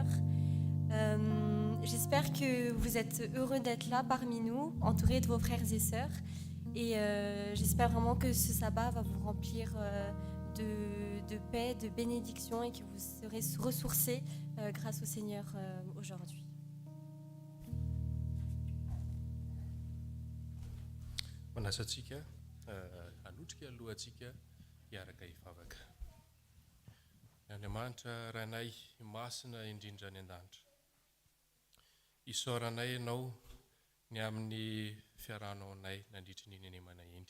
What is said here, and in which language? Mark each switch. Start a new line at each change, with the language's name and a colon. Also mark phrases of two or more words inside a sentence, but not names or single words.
French: J'espère que vous êtes heureux d'être là parmi nous, entourés de vos frères et sœurs. Et j'espère vraiment que ce sabbat va vous remplir de paix, de bénédiction et que vous serez ressourcés grâce au Seigneur aujourd'hui.
Malagasy: Manasantsika halotrika alohantsika hiaraka hivavaka. Ny Andriamanitra ranay masina indrindra ny an-danitra. Isaoranay ianao ny amin'ny fiarahanao anay nandritra ny nenemana indry.